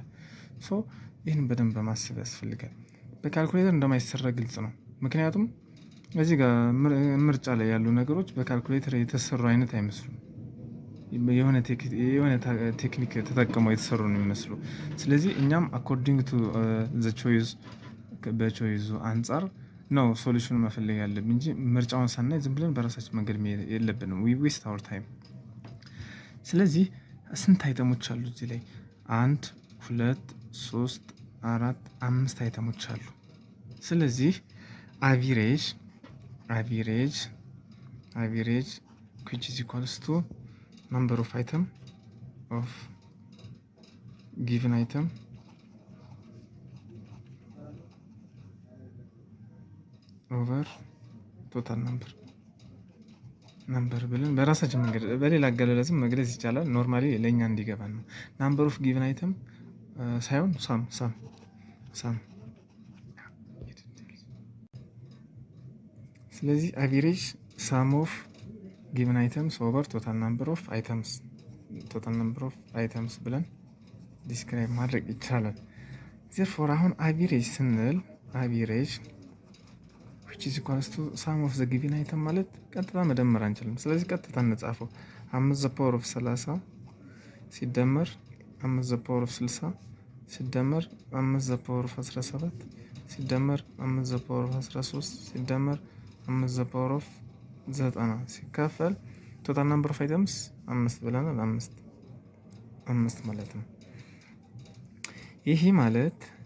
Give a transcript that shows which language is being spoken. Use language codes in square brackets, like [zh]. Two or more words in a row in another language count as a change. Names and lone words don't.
[am] ሶ ይህን በደንብ በማሰብ ያስፈልጋል። በካልኩሌተር እንደማይሰራ ግልጽ ነው። ምክንያቱም እዚህ ጋር ምርጫ ላይ ያሉ ነገሮች በካልኩሌተር የተሰሩ አይነት አይመስሉም። የሆነ ቴክኒክ ተጠቅመው የተሰሩ ነው የሚመስሉ። ስለዚህ እኛም [en] according to the choice [am] በቾይዙ አንጻር ነው ሶሉሽኑ መፈለግ ያለብን እንጂ ምርጫውን ሳናይ ዝም ብለን በራሳችን መንገድ መሄድ የለብንም። [en] we waste our time። [am] ስለዚህ ስንት አይተሞች አሉ እዚህ ላይ? 1 2 3 4 5 አይተሞች አሉ። ስለዚህ አቨሬጅ [en] which is equals to number of item of given item over total number [am] ብለን በራሳችን መንገድ በሌላ አገላለጽም መግለጽ ይቻላል። ኖርማሊ ለእኛ እንዲገባን ነው። [en] number of given item ሳይሆን ሳም። ስለዚህ average sum of given items over total number of items [am] ብለን ዲስክራይብ ማድረግ ይቻላል። [en] ዜርፎር አሁን አቨሬጅ ስንል አቨሬጅ which is equals to sum of the given item [am] ማለት ቀጥታ መደመር አንችልም። ስለዚህ ቀጥታ እንጻፈው [en] 5 the power of 30 ሲደመር 5 the power of 60 ሲደመር 5 the power of 17 ሲደመር 5 the power of 13 ሲደመር 5 the power of 90 ሲካፈል total number of items 5 [am] ብለናል። 5 ማለት ነው። ይሄ ማለት